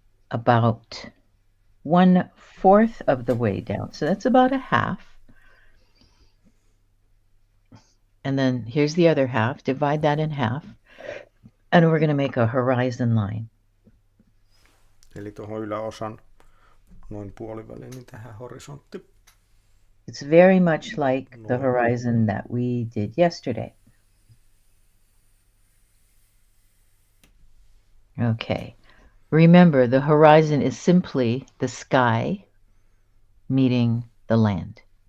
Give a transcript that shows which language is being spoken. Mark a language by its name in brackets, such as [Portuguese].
[English] About 1/4 of the way down. So that's about a half. And then here's the other half. Divide that in half. And we're going to make a horizon line. [Finnish] Eli tuohon yläosan noin puoliväliin niin tähän horisontti. [English] It's very much like the horizon that we did yesterday. Okay. Remember, the horizon is simply the sky meeting the land.